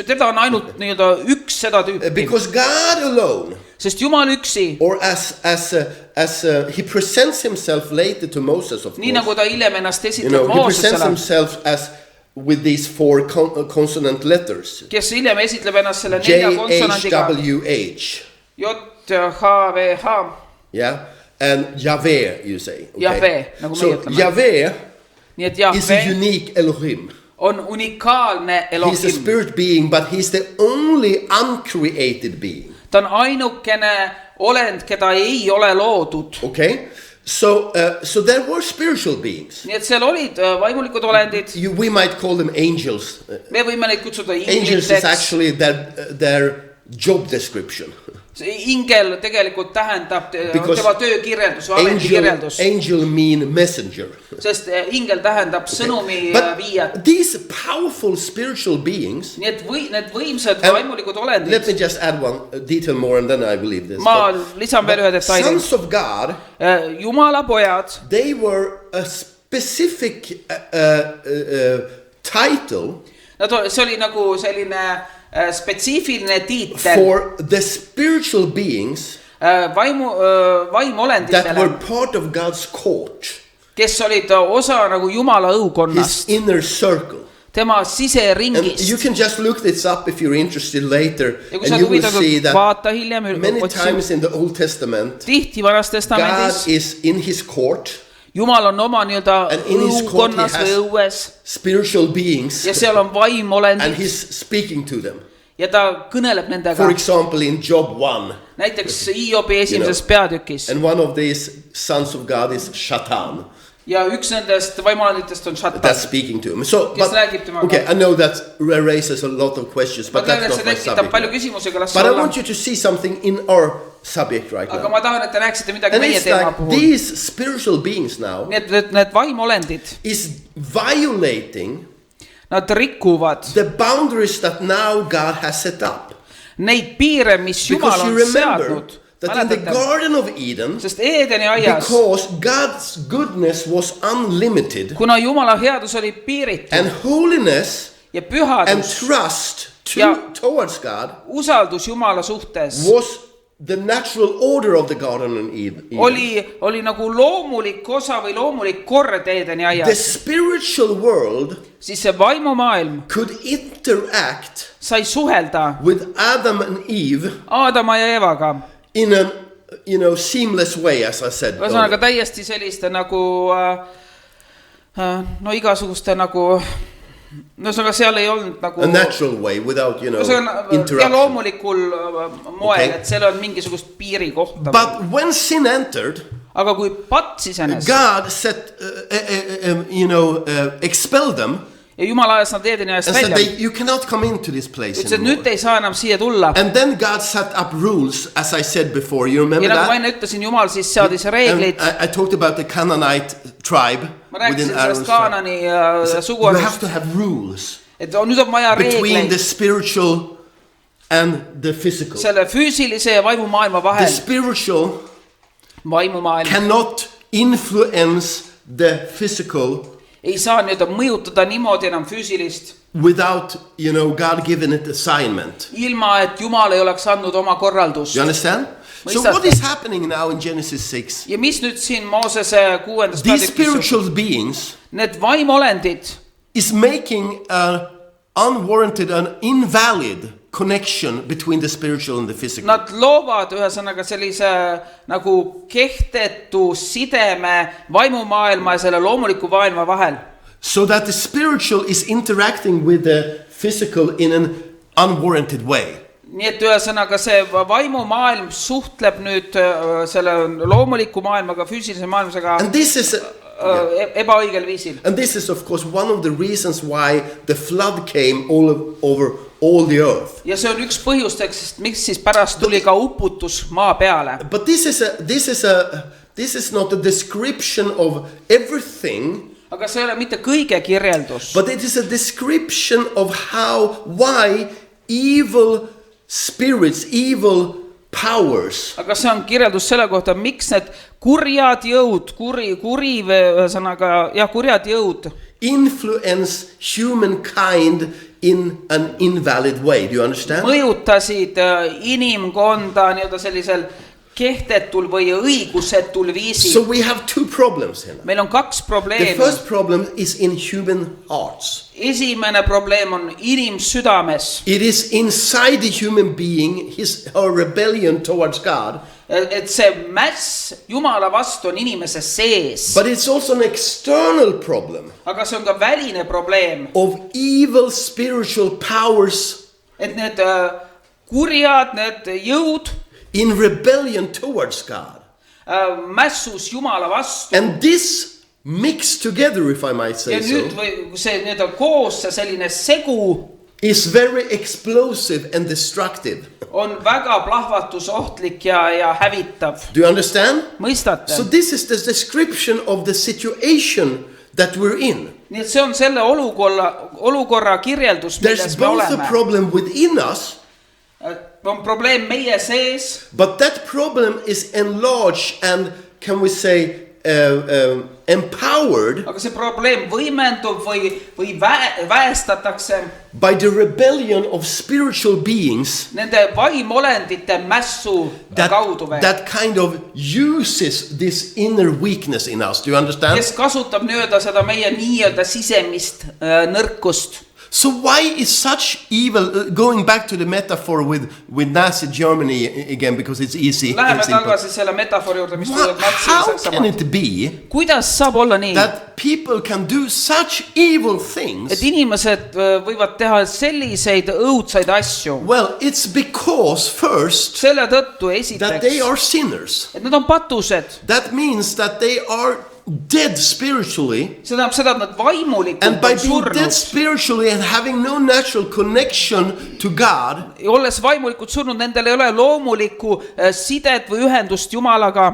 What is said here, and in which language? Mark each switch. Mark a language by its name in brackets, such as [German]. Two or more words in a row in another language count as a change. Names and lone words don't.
[Estonian] Teda on ainult nii-öelda üks seda tüüpi. [English] Because God alone. [Estonian] Sest Jumal üksi. [English] Or as he presents himself later to Moses, of course. [Estonian] Nii nagu ta hiljem ennast esitleb Moosesele. [English] He presents himself as with these four consonant letters. [Estonian] Kes hiljem esitleb ennast selle nelja konsonandiga. JHWH. JHWH. [English] Yeah, and Yahweh, you say. Okay? [Estonian] Yahweh, nagu meie ütleme. [English] So Yahweh is a unique Elohim. [Estonian] On unikaalne Elohim. [English] He's a spirit being, but he's the only uncreated being. [Estonian] Ta on ainukene olend, keda ei ole loodud. [English] Okay, so there were spiritual beings. [Estonian] Nii et seal olid vaimulikud olendid. [English] We might call them angels. [Estonian] Me võime neid kutsuda ingliteks. [English] Angels is actually their job description. [Estonian] Ingel tegelikult tähendab tema töökirjeldus või ametikirjeldus. [English] Angel mean messenger. [Estonian] Sest ingel tähendab sõnumi viijat. [English] These powerful spiritual beings. [Estonian] Nii et need võimsad vaimulikud olendid. [English] Let me just add one detail more and then I believe this. [Estonian] Ma lisan veel ühe detaili. [English] Sons of God. [Estonian] Jumala pojad. [English] They were a specific title. [Estonian] See oli nagu selline spetsiifiline tiitel [English] for the spiritual beings that [Estonian] vaimolenditele, [English] were part of God's court, [Estonian] kes olid osa nagu Jumala [English] his [Estonian] õukonnast, [English] inner circle. [Estonian] tema [English] And [Estonian] siseringist. [English] you can just look this up if you're interested later, [Estonian] Ja kui [English] and [Estonian] sa [English] you will [Estonian] huvitatud, [English] see that [Estonian] vaata hiljem, [English] many [Estonian] otsi. [English] times in the Old Testament, [Estonian] Tihti Vanas [English] God [Estonian] Testamendis [English] is in his court, [Estonian] Jumal on oma nii-öelda [English] And in his court he [Estonian] õukonnas või [English] has- [Estonian] õues [English] spiritual beings, [Estonian] ja seal on [English] and [Estonian] vaimolendid [English] he's speaking to them. [Estonian] ja ta kõneleb nendega. [English] For example, in Job 1, [Estonian] Näiteks Hiobi esimeses peatükis [English] and one of these sons of God is Shatan. [Estonian] ja üks nendest vaimolenditest on [English] That's [Estonian] Shatan. [English] speaking to him. So, [Estonian] Kes räägib temaga. [English] okay, I know that raises a lot of questions, [Estonian] Ma [English] but [Estonian] tean, [English] that's [Estonian] et see [English] not my [Estonian] tekitab palju [English] subject. [Estonian] küsimusi, aga las [English] But I [Estonian] olla. [English] want you to see something in our subject right [Estonian] Aga [English] now. [Estonian] ma tahan, et te näeksite midagi [English] And [Estonian] meie [English] it's [Estonian] teema [English] like [Estonian] puhul. [English] these spiritual beings now [Estonian] Nii et need vaimolendid, [English] is violating [Estonian] nad rikuvad [English] the boundaries that now God has set up. [Estonian] neid piire, mis Jumal [English] Because you [Estonian] on [English] remember [Estonian] seadnud. [English] that in the [Estonian] Mäletate? [English] Garden of Eden, [Estonian] Sest Eedeni aias, [English] because God's goodness was unlimited [Estonian] kuna Jumala headus oli piiritu [English] and holiness [Estonian] ja [English] and [Estonian] pühadus, [English] trust [Estonian] Ja. [English] towards God [Estonian] usaldus Jumala suhtes [English] was the natural order of the Garden of Eden. [Estonian] oli nagu loomulik osa või loomulik kord Eedeni [English] The [Estonian] aias, [English] spiritual world [Estonian] siis see vaimumaailm [English] could interact [Estonian] sai suhelda [English] with Adam and Eve [Estonian] Aadama ja Eevaga. [English] in a seamless way, as I said. [Estonian] Ühesõnaga täiesti selliste nagu no igasuguste nagu, ühesõnaga seal ei olnud nagu [English] A natural way without, [Estonian] ja ja [English] interruption. [Estonian] loomulikul moel, [English] Okay. [Estonian] et seal on mingisugust piiri kohta. [English] But when sin entered, [Estonian] Aga kui patt sisenes [English] God set, expelled them [Estonian] ja Jumal ajas nad Eedeni ajast [English] and said, [Estonian] välja, [English] you cannot come into this place [Estonian] ütles, et nüüd [English] anymore. [Estonian] te ei saa enam siia tulla. [English] And then God set up rules, as I said before. You remember [Estonian] Ja nagu ma [English] that? [Estonian] enne ütlesin, Jumal siis seadis [English] And [Estonian] reeglid. [English] I talked about the Canaanite tribe [Estonian] Ma [English] within [Estonian] rääkisin [English] Aaron's [Estonian] sellest [English] tribe. [Estonian] Kaanani [English] You have [Estonian] suguharust, [English] to have rules [Estonian] et nüüd on vaja [English] between the [Estonian] reegleid [English] spiritual and the physical. [Estonian] selle füüsilise ja vaimumaailma [English] The [Estonian] vahel. [English] spiritual [Estonian] Vaimumaailm [English] cannot influence the physical [Estonian] ei saa nüüd mõjutada niimoodi enam füüsilist, [English] without, God giving it assignment. [Estonian] ilma et Jumal ei oleks andnud oma korraldust. [English] You understand? So [Estonian] Mõistate? [English] what is happening now in Genesis 6? [Estonian] Ja mis nüüd siin Moosese 6. [English] These [Estonian] peatükis, [English] spiritual beings [Estonian] need vaimolendid [English] is making an unwarranted and invalid connection between the spiritual and the physical. [Estonian] nad loovad ühesõnaga sellise nagu kehtetu sideme vaimumaailma ja selle loomuliku maailma vahel. [English] So that the spiritual is interacting with the physical in an unwarranted way. [Estonian] Nii et ühesõnaga see vaimumaailm suhtleb nüüd selle loomuliku maailmaga, füüsilise maailmasega [English] And this is [Estonian] ebaõigel viisil. [English] And this is of course one of the reasons why the flood came over all the earth. [Estonian] Ja see on üks põhjusteks, miks siis pärast tuli ka uputus maa peale. [English] But this is not a description of everything, [Estonian] Aga see ei ole mitte kõige kirjeldus, [English] but it is a description of why evil spirits, evil powers [Estonian] aga see on kirjeldus selle kohta, miks need kurjad jõud, kurjad jõud [English] influence humankind in an invalid way. Do you understand? [Estonian] mõjutasid inimkonda nii-öelda sellisel kehtetul või õigusetul [English] So [Estonian] viisil. [English] we have two problems here. [Estonian] Meil on kaks [English] The [Estonian] probleemi. [English] first problem is in human hearts. [Estonian] Esimene probleem on inimsüdames, [English] It is inside the human being, her rebellion towards God. [Estonian] et see mäss Jumala vastu on inimese sees, [English] But it's also an external problem [Estonian] aga see on ka väline probleem, [English] of evil spiritual powers [Estonian] et need kurjad, need jõud [English] in rebellion towards God. [Estonian] mässus Jumala vastu. [English] And this mixed together, if I might [Estonian] Ja [English] say [Estonian] nüüd [English] so, [Estonian] või see nii-öelda koos, see selline segu [English] is very explosive and destructive. [Estonian] on väga plahvatusohtlik ja hävitav. [English] Do you understand? [Estonian] Mõistate? [English] So this is the description of the situation that we're in. [Estonian] Nii et see on selle olukorra kirjeldus, [English] There's [Estonian] milles me [English] both a [Estonian] oleme. [English] problem within us, [Estonian] On probleem meie sees, [English] but that problem is enlarged and, can we say, empowered [Estonian] aga see probleem võimendub või väestatakse [English] by the rebellion of spiritual beings [Estonian] nende vaimolendite mässu kaudu veel, [English] that kind of uses this inner weakness in us. Do you understand? [Estonian] kes kasutab nii-öelda seda meie nii-öelda sisemist nõrkust. [English] So why is such evil, going back to the metaphor with Nazi Germany again, because it's easy. [Estonian] Läheme tagasi selle metafoori juurde, mis tuleb Natsi [English] How can [Estonian] Saksamaalt. [English] it be [Estonian] Kuidas saab olla nii, [English] that people can do such evil things? [Estonian] et inimesed võivad teha selliseid õudsaid asju? [English] Well, it's because first [Estonian] Selle tõttu [English] that they [Estonian] esiteks, [English] are sinners. [Estonian] et nad on patused. [English] That means that they are dead spiritually. [Estonian] See tähendab seda, et nad vaimulikult [English] And by [Estonian] on [English] being dead [Estonian] surnud. [English] spiritually and having no natural connection to God, [Estonian] Olles vaimulikult surnud, nendel ei ole loomulikku sidet või ühendust Jumalaga.